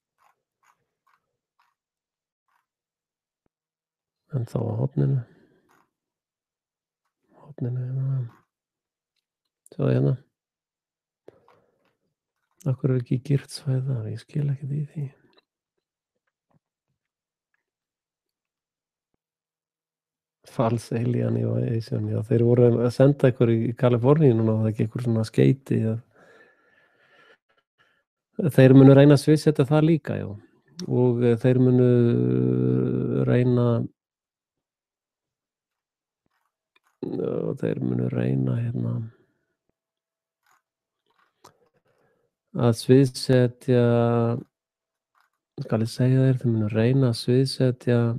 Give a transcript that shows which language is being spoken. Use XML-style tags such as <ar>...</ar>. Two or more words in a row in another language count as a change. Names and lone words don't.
<is>En þá á horninu. Hérna. Sjáðu hérna. Af hverju er ekki girt svæði þar? Ég skil ekkert í því.</is> <en>False alien invasion,</en> <is>já, þeir voru að senda ykkur í Kaliforníu núna, það ekki ykkur svona skeyti. Þeir munu reyna að sviðsetja það líka, já. Og þeir munu reyna hérna að sviðsetja, skal ég segja þeir munu reyna að sviðsetja</is>